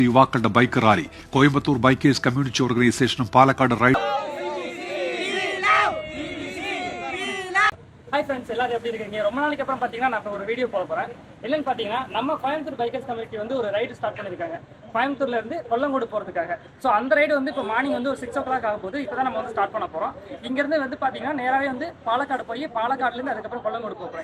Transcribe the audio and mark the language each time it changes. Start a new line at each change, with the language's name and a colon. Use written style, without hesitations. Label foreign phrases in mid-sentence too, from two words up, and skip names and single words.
Malayalam: യുവാക്കളുടെ ബൈക്ക് റാലി കോയമ്പത്തൂർ ബൈക്കേഴ്സ് കമ്മ്യൂണിറ്റി ഓർഗനൈസേഷനും പാലക്കാട് റൈഡ്.
English: Hi friends,
Tamil: எல்லாரும் எப்படி இருக்கீங்க? ரொம்ப நாளைக்கு அப்புறம் பார்த்தீங்கன்னா நான் ஒரு வீடியோ போட போகிறேன். என்னன்னு பார்த்தீங்கன்னா நம்ம கோயம்புத்தூர் பைக்கர்ஸ் கம்யூனிட்டி வந்து ஒரு ரைடு ஸ்டார்ட் பண்ணியிருக்காங்க கோயம்புத்தூர்ல இருந்து கொல்லங்கோடு போகிறதுக்காக. ஸோ அந்த ரைடு வந்து இப்போ மார்னிங் வந்து ஒரு 6 o'clock ஆக போது. இப்போ தான் நம்ம வந்து ஸ்டார்ட் பண்ண போகிறோம். இங்கேருந்து வந்து பார்த்தீங்கன்னா நேராகவே வந்து பாலக்காடு போய் பாலக்காடுலேருந்து அதுக்கப்புறம் கொல்லங்கோடு போகிறோம்.